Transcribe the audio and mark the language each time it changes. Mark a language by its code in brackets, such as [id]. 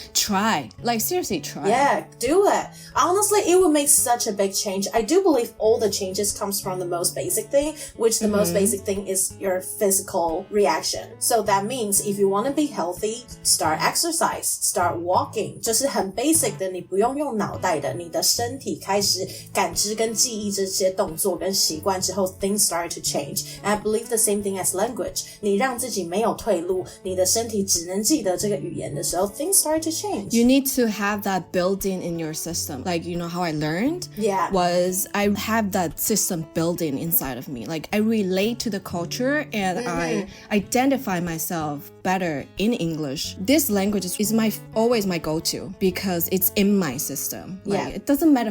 [en] Try. Like, seriously, try. Yeah, do it. Honestly, it would make such a big change. I do believe all the changes comes from the most basic thing, which the most basic thing is your physical reaction. So that means if you want to be healthy, start exercise, start walking. [zh] 就是很 basic 的，你不用用脑袋的，你的身体开始感知跟记忆这些动作跟习惯之后 [en] things start to change. And I believe the same thing as language. [zh] 你让自己没有退路，你的身体只能记得这个语言的时候 [en] things start to change. You need to have that built in your system. Like, you know how I learned? Yeah. Was I have that system built in inside of me. Like, I relate to the culture and I identify myself better in English. This language is always my go-to because it's in my system. Like, it doesn't matter.